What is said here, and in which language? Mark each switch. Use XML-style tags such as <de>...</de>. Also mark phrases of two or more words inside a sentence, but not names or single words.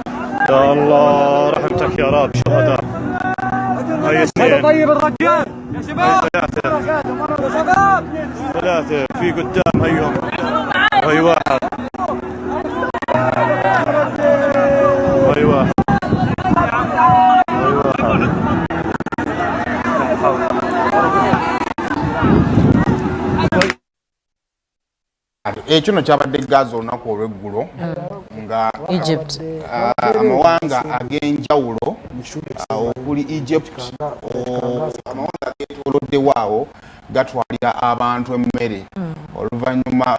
<ar>يا الله رحمتك يا رب. شهداء هاي اثنين. طيب الرجال يا شباب. ثلاثة في قدام هيهم. هاي واحد. هاي واحد.</ar> <lg>Ekyo kyabadde Gaza olunaku olw'eggulo nga Egypt amawanga ag'enjawulo okuli Egypt amawanga ageetooloddewo awo gatwalira abantu emmere oluvannyuma</lg>